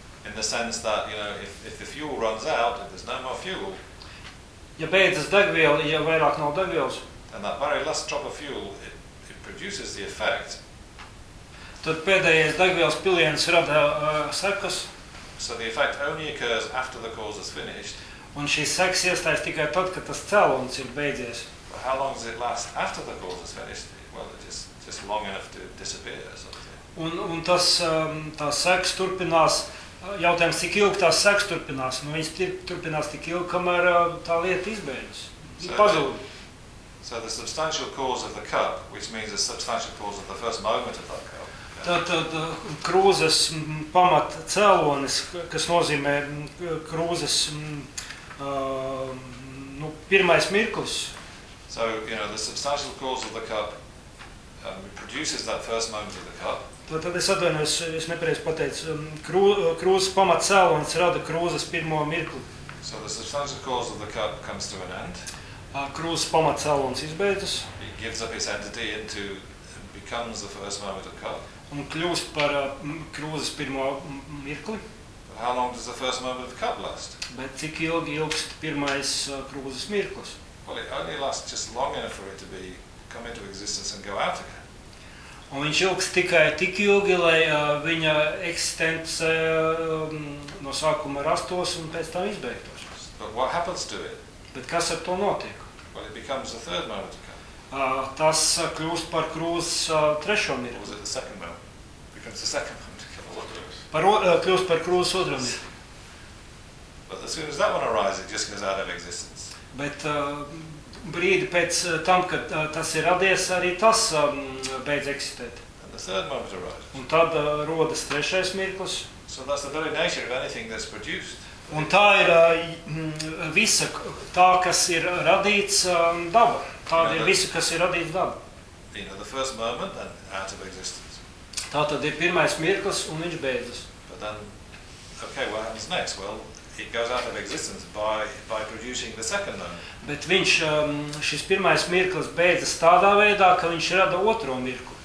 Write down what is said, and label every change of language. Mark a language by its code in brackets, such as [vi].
[en] In the sense that, you know, if the fuel runs out, if there's no more fuel, [lv] ja beidzas degviela, ja vairāk nav degvielas. [en] And that very last drop of fuel, it produces the effect. [lv] Tad pēdējais degvielas piliens rada sekas. [en] So the effect only occurs after the cause is finished. [lv] Un šīs sekas iestājas tikai tad, kad tas cēlums ir beidzies. [en] But how long does it last after the cause is finished? Well, it is just long enough to disappear or something. [lv] Un tas tās sekas turpinās. Jautājums, cik ilgi tās seks turpinās, nu viņas turpinās tik ilgi, kamēr tā lieta izbeidzas. Pazūd. [en] So the substantial cause of the cup, which means the substantial cause of the first moment of that cup. Yeah. [lv] Tātad krūzes pamat cēlonis, kas nozīmē krūzes nu, pirmais mirklis. [en] So, you know, the substantial cause of the cup produces that first moment of the cup. [lv] Tātad es atvainojos, es nepareizi pateicu, krūzes pamat cēlonis rada krūzes pirmo mirkli. [en] So the substantial cause of the cup comes to an end. [lv] Krūzes pamat cēlonis izbeidzas. [en] It gives up its entity into becomes the first moment of cup. [lv] Un kļūst par krūzes pirmo mirkli. [en] But how long does the first moment of the cup last? [lv] Bet cik ilgi ilgst pirmais krūzes mirklis? [en] Well, it only lasts just long enough for it to be come into existence and go out again. [lv] Un viņš ilgst tikai tik ilgi, lai viņa eksistence no sākuma rastos un pēc tam izbeigtos. [en] But what happens to it? [lv] Bet kas ar to notiek? [en] Well, it becomes the third moment of cup. [lv] Tas kļūst par krūzes trešo mirkli. [en] Was it the second moment? Becomes the second moment of cup. [lv] Kļūst par krūzes otro mirkli. [en] But as soon as that one arises, it just goes out of existence. [lv] Bet brīdi pēc tam, kad tas ir radies, arī tas beidz eksistēt. [en] And the third moment arises. [lv] Un tad rodas trešais mirklis. [en] So that's the very nature of anything that's produced. [lv] Un tā ir visa, tā, kas ir radīts daba. Tā ir visa, kas ir radīts daba. [en] You know, the first moment and out of existence. [lv] Tā tad ir pirmais mirklis un viņš beidzas. [en] But then, okay, what happens next? Well, it goes out of existence by producing the second moment. [lv] Bet viņš, šis pirmais mirklis beidzas tādā veidā, ka viņš rada otro mirkli.